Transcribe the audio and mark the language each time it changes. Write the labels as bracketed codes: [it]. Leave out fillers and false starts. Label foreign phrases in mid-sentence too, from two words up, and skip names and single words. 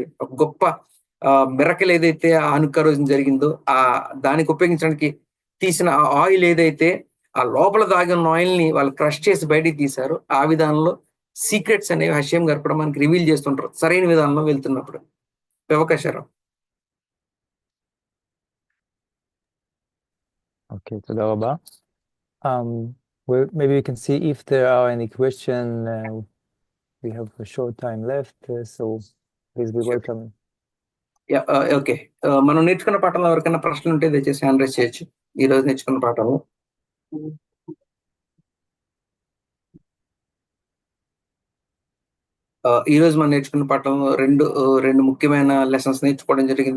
[te] ఒక గొప్ప మిరకిల్ ఏదైతే ఆ హనుక్కా రోజున జరిగిందో, దానికి ఉపయోగించడానికి తీసిన ఆ ఆయిల్ ఏదైతే ఆ లోపల దాగిన ఆయిల్‌ని వాళ్ళు క్రష్ చేసి బయటికి తీశారో, ఆ విధానంలో సీక్రెట్స్ అనేవి హషీం గారు కూడా మనకి రివీల్ చేస్తుంటారు సరైన విధానంలో వెళ్తున్నప్పుడు. అవకాశాలు. [he] Okay, תודה רבה. [en] Maybe we can see if there are any question. We have a short time left, so please be welcome. [te] ఓకే. మనం నేర్చుకున్న పాఠంలో ఎవరికైనా ప్రశ్నలు ఉంటే దయచేసి [en] hand raise [te] చేయొచ్చు. ఈ రోజు నేర్చుకున్న పాఠంలో. ఈ రోజు మనం నేర్చుకున్న పాఠంలో రెండు ముఖ్యమైన లెసన్స్ నేర్చుకోవడం జరిగింది.